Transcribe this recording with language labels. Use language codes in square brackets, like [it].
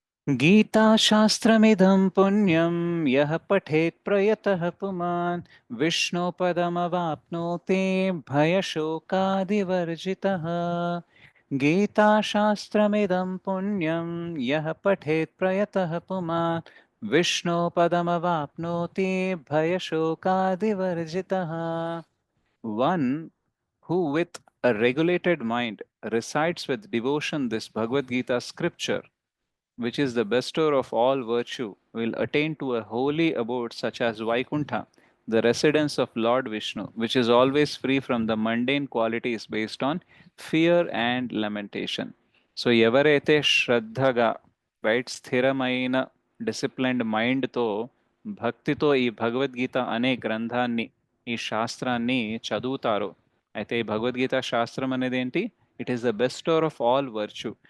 [sa] గీతా శాస్త్రమిదం పుణ్యం యః పఠేత్ ప్రయతః పుమాన్ విష్ణుపదమవాప్నోతి భయశోకాదివర్జితః. గీతా శాస్త్రమిదం పుణ్యం యః పఠేత్ ప్రయతః పుమాన్ విష్ణుపదమవాప్నోతి భయశోకాదివర్జితః. [en] One who with a regulated mind recites with devotion this Bhagavad Gita scripture, which is the bestower of all virtue, will attain to a holy abode such as Vaikuntha, the residence of Lord Vishnu, which is always free from the mundane qualities based on fear and lamentation. [te] So ఎవరైతే శ్రద్ధగా, right, స్థిరమైన disciplined మైండ్తో, భక్తితో ఈ భగవద్గీత అనే గ్రంథాన్ని, ఈ శాస్త్రాన్ని చదువుతారో, అయితే ఈ భగవద్గీత శాస్త్రం అనేది ఏంటి, [en] It is the best of all virtue.